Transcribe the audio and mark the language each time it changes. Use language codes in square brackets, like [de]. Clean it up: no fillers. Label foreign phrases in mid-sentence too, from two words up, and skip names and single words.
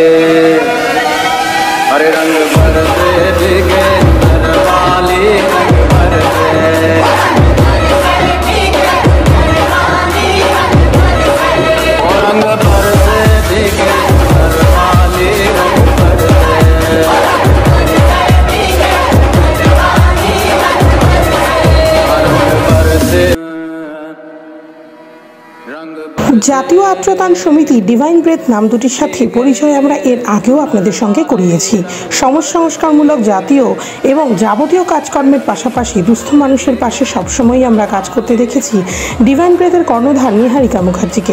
[hi] अरे रंग बरसे भीगे चुनर वाली रंग बरसे, और रंग बरसे भीगे चुनर वाली रंग बरसे, [bn] জাতীয় আত্মদান সমিতি ডিভাইন ব্রেথ নাম দুটির সাথে পরিচয় আমরা এর আগেও আপনাদের সঙ্গে করিয়েছি। সমাজ সংস্কারমূলক জাতীয় এবং যাবতীয় কাজকর্মের পাশাপাশি দুস্থ মানুষের পাশে সবসময়ই আমরা কাজ করতে দেখেছি ডিভাইন ব্রেথের কর্ণধার নিহারিকা মুখার্জিকে।